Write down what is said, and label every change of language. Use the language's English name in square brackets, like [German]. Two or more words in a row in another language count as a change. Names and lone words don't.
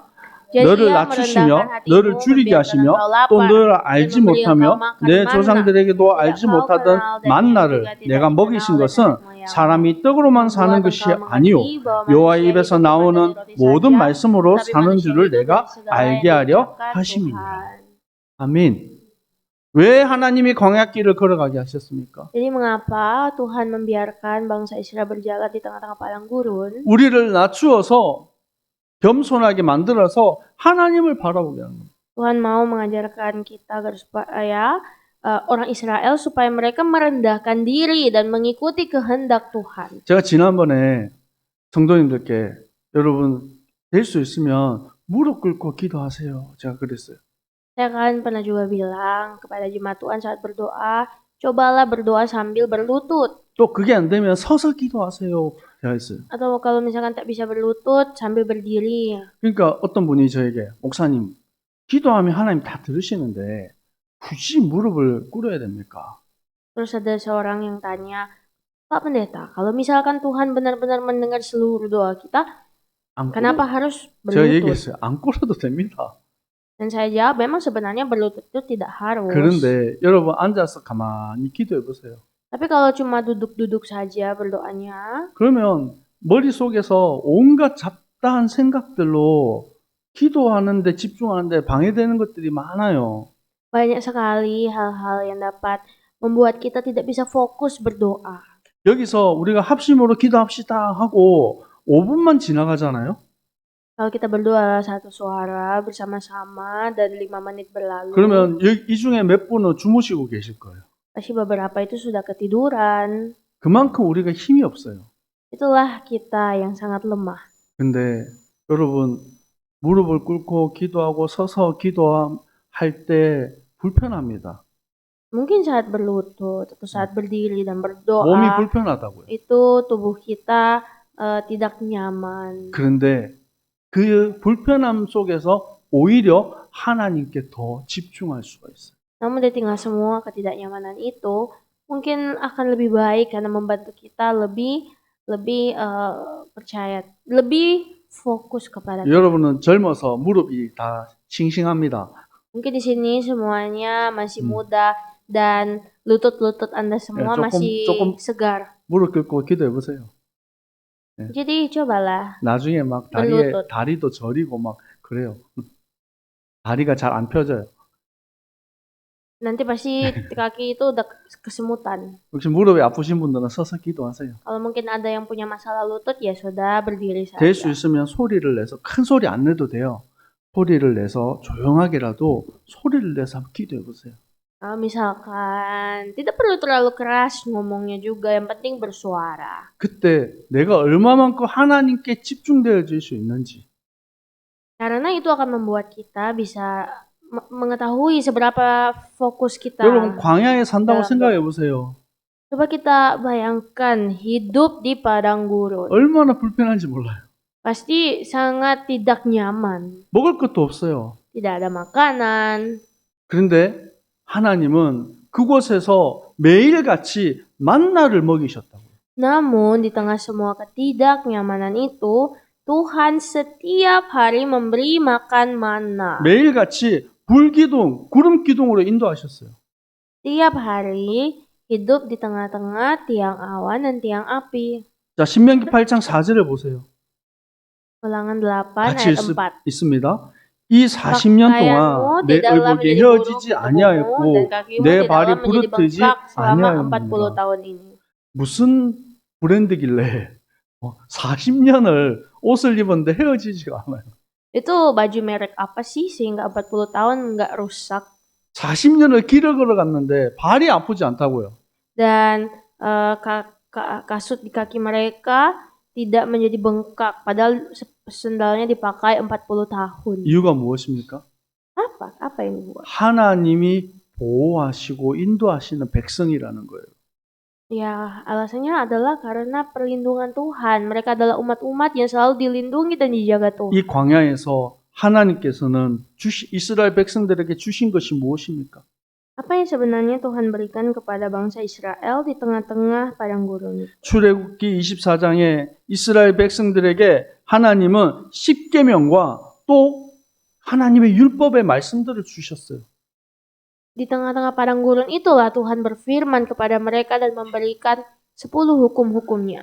[Korean] 너를 낮추시며 너를 줄이게 하시며 또 너를 알지 못하며 내 조상들에게도 알지 못하던 만나를 내가 먹이신 것은 사람이 떡으로만 사는 것이 아니요 여호와의 입에서 나오는 모든 말씀으로 사는 줄을 내가 알게 하려 하심이니라. 아멘. 왜 하나님이 광야길을 걸어가게 하셨습니까? [Indonesian] Jadi mengapa Tuhan membiarkan bangsa Israel berjalan di tengah-tengah padang gurun? [Korean] 우리를 낮추어서 겸손하게 만들어서 하나님을 바라보게 하는 겁니다. [Indonesian] Tuhan mau mengajarkan kita agar supaya orang Israel supaya mereka merendahkan diri dan mengikuti kehendak Tuhan. [Korean] 제가 지난번에 성도님들께 여러분 될 수 있으면 무릎 꿇고 기도하세요. 제가 그랬어요. [Indonesian] Saya kan pernah juga bilang kepada jemaat Tuhan saat berdoa, cobalah berdoa sambil berlutut. [Korean] 또 그게 안 되면 서서 기도하세요. 제가 했어요. [Indonesian] Atau kalau misalkan tak bisa berlutut sambil berdiri. [Korean] 그러니까 어떤 분이 저에게 목사님 기도하면 하나님 다 들으시는데 굳이 무릎을 꿇어야 됩니까? [Indonesian] Terus ada seorang yang tanya, Pak Pendeta, kalau misalkan Tuhan benar-benar mendengar seluruh doa kita, kenapa harus [Korean] 제가 [Indonesian] berlutut? [Korean] 얘기했어요. 안 꿇어도 됩니다. [Indonesian] Dan saya jawab, memang sebenarnya berlutut itu tidak harus. [Korean] 그런데 여러분 앉아서 가만히 기도해 보세요. [Indonesian] Tapi kalau cuma duduk-duduk saja berdoanya, [Korean] 그러면 머릿속에서 온갖 잡다한 생각들로 기도하는데 집중하는데 방해되는 것들이 많아요. [Indonesian] banyak sekali hal-hal yang dapat membuat kita tidak bisa fokus berdoa. [Korean] 여기서 우리가 합심으로 기도합시다 하고 5분만 지나가잖아요. [Indonesian] Kalau kita berdoa satu suara bersama-sama dan 5 menit berlalu, [Korean] 그러면 이 중에 몇 분은 주무시고 계실 거예요. [Indonesian] Pasti beberapa itu sudah ketiduran. [Korean] 그만큼 우리가 힘이 없어요. [Indonesian] Itulah kita yang sangat lemah. [Korean] 근데 여러분, 무릎을 꿇고 기도하고 서서 기도할 때 불편합니다. [Indonesian] Mungkin saat berlutut atau saat berdiri dan [Korean] 몸이 [Indonesian] berdoa, [Korean] 불편하다고요. [Indonesian] itu tubuh kita tidak nyaman. [Korean] 그런데 그 불편함 속에서 오히려 하나님께 더 집중할 수가 있어요. [Indonesian] Namun di tengah semua ketidaknyamanan itu, mungkin akan lebih baik karena membantu kita lebih percaya, lebih fokus kepada Tuhan. [Korean] 여러분은 젊어서 무릎이 다 싱싱합니다. [Indonesian] Mungkin di sini semuanya masih muda dan lutut-lutut Anda semua masih segar. [Korean] 무릎 꿇고 기도해 보세요. [Indonesian] Jadi cobalah [Korean] 나중에 막 [Indonesian] berlutut. [Korean] 다리도 저리고 막 그래요. 다리가 잘 안 펴져요. [Indonesian] Nanti pasti kaki itu udah kesemutan. [Korean] 혹시 무릎이 아프신 분들은 서서 기도하세요. [Indonesian] Kalau mungkin ada yang punya masalah lutut, ya sudah berdiri [Korean] 될 수 [Indonesian] saja. [Korean] 있으면 소리를 내서 큰 소리 안 내도 돼요. 소리를 내서 조용하게라도 소리를 내서 한번 기도해 보세요. [Indonesian] Kalau misalkan tidak perlu terlalu keras ngomongnya juga, yang penting bersuara. [Korean] 그때 내가 얼마만큼 하나님께 집중되어질 수 있는지. [Indonesian] Karena itu akan membuat kita bisa mengetahui seberapa fokus kita. [Korean] 여러분 광야에 산다고 생각해 보세요. [Indonesian] Coba kita bayangkan hidup di padang gurun. [Korean] 얼마나 불편한지 몰라요. [Indonesian] Pasti sangat tidak nyaman. [Korean] 먹을 것도 없어요. [Indonesian] Tidak ada makanan. [Korean] 그런데 하나님은 그곳에서 매일같이 만나를 먹이셨다고요. [Indonesian] Namun di tengah semua ketidaknyamanan itu, Tuhan setiap hari memberi makan mana. [Korean] 매일같이 불기둥, 구름기둥으로 인도하셨어요. [Indonesian] Tiap hari hidup di tengah-tengah tiang awan dan tiang api. [Korean] 자, 신명기 8장 4절을 보세요. [Indonesian] Ulangan 8 [Korean] 같이 [Indonesian] ayat 4. [Korean] 있습니다. 이 40년 동안 내 얼굴이 헤어지지 아니하였고 내 발이 부르트지 [Indonesian] selama 40 [Korean] 아니하였느니라. [Indonesian] tahun ini. [Korean] 무슨 브랜드길래 40년을 옷을 입었는데 헤어지지가 않아요. [Indonesian] Itu baju merek apa sih sehingga 40 tahun nggak rusak? [Korean] 40년을 길을 걸어갔는데 발이 아프지 않다고요. [Indonesian] Dan kasut di kaki mereka tidak menjadi bengkak, padahal sendalnya dipakai 40 tahun. [Korean] 이유가 무엇입니까? [Indonesian] Apa yang dibuat? [Korean] 하나님이 보호하시고 인도하시는 백성이라는 거예요. [Indonesian] Ya, alasannya adalah karena perlindungan Tuhan. Mereka adalah umat-umat yang selalu dilindungi dan dijaga Tuhan. [Korean] 이 광야에서 하나님께서는 이스라엘 백성들에게 주신 것이 무엇입니까? [Indonesian] Apa yang sebenarnya Tuhan berikan kepada bangsa Israel di tengah-tengah padang gurun itu? [Korean] 출애굽기 24장에 이스라엘 백성들에게 하나님은 십계명과 또 하나님의 율법의 말씀들을 주셨어요. [Indonesian] Di tengah-tengah padang gurun itulah Tuhan berfirman kepada mereka dan memberikan 10 hukum-hukumnya.